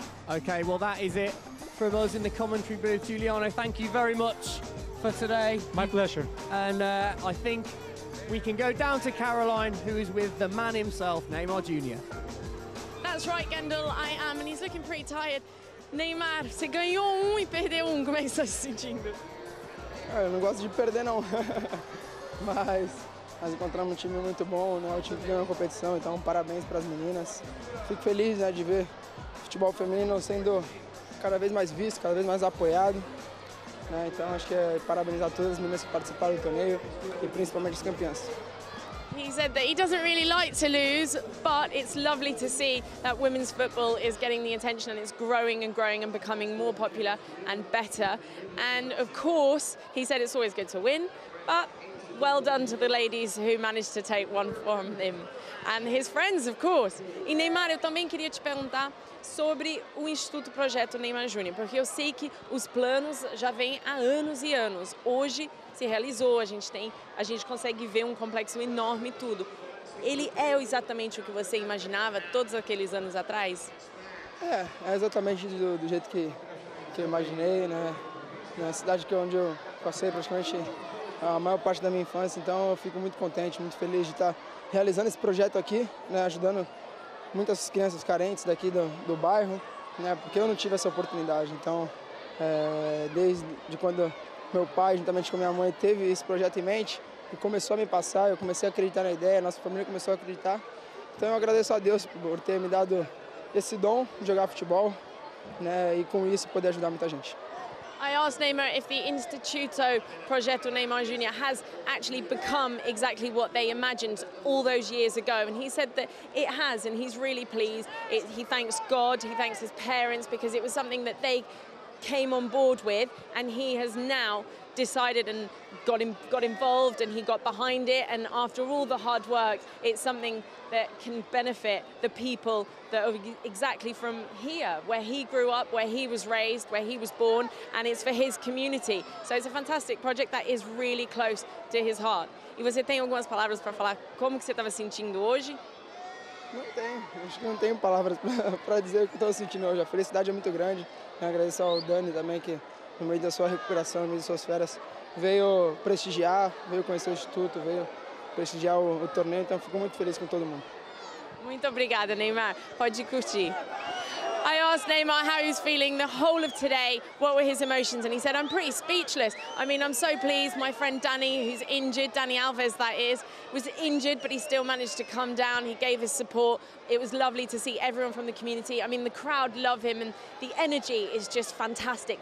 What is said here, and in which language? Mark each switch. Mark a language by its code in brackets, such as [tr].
[en] Okay, well that is it from us in the commentary booth. Giuliano, thank you very much for today. My pleasure. And I think we can go down to Caroline, who is with the man himself, Neymar Jr. That's right, Gendel, I am, and he's looking pretty tired. [pt] Neymar, você ganhou e perdeu como é que você está se sentindo? Eu não gosto de perder, não. mas encontramos um time muito bom, né? O time que ganhou a competição, então parabéns para as meninas. Fico feliz, né, de ver o futebol feminino sendo cada vez mais visto, cada vez mais apoiado. Né? Então acho que é parabenizar todas as meninas que participaram do torneio e principalmente as campeãs. [en] He said that he doesn't really like to lose, but it's lovely to see that women's football is getting the attention and it's growing and growing and becoming more popular and better. And of course, he said it's always good to win, but well done to the ladies who managed to take one from him. And his friends, of course. [pt] E Neymar, eu também queria te perguntar sobre o Instituto Projeto Neymar Jr, porque eu sei que os planos já vêm há anos e anos. Hoje se realizou, a gente consegue ver um complexo enorme e tudo. Ele é exatamente o que você imaginava todos aqueles anos atrás? É exatamente do jeito que eu imaginei, né? Na cidade onde eu passei praticamente a maior parte da minha infância, então eu fico muito contente, muito feliz de estar realizando esse projeto aqui, né? Ajudando muitas crianças carentes daqui do bairro, né? Porque eu não tive essa oportunidade, então desde quando meu pai, juntamente com minha mãe, teve esse projeto em mente e começou a me passar, eu comecei a acreditar na ideia, nossa família começou a acreditar, então eu agradeço a Deus por ter me dado esse dom de jogar futebol, né? E com isso poder ajudar muita gente. [en] I asked Neymar if the Instituto Projeto Neymar Jr has actually become exactly what they imagined all those years ago, and he said that it has, and he's really pleased. He thanks God, he thanks his parents, because it was something that they came on board with, and he has now decided and got involved, and he got behind it, and after all the hard work, it's something that can benefit the people that are exactly from here, where he grew up, where he was raised, where he was born, and it's for his community. So it's a fantastic project that is really close to his heart. [pt] E você tem algumas palavras para falar como que você estava sentindo hoje? Não tenho, acho que não tenho palavras para dizer o que estou sentindo hoje. A felicidade é muito grande. Agradeço ao Dani também, que no meio da sua recuperação, no meio das suas férias, veio prestigiar, veio conhecer o Instituto, veio prestigiar o torneio, então fico muito feliz com todo mundo. Muito obrigada, Neymar. Pode curtir. [en] I asked Neymar how he was feeling the whole of today, what were his emotions, and he said, I'm pretty speechless. I mean, I'm so pleased. My friend Danny, who's injured, Danny Alves that is, was injured, but he still managed to come down. He gave his support. It was lovely to see everyone from the community. I mean, the crowd love him, and the energy is just fantastic.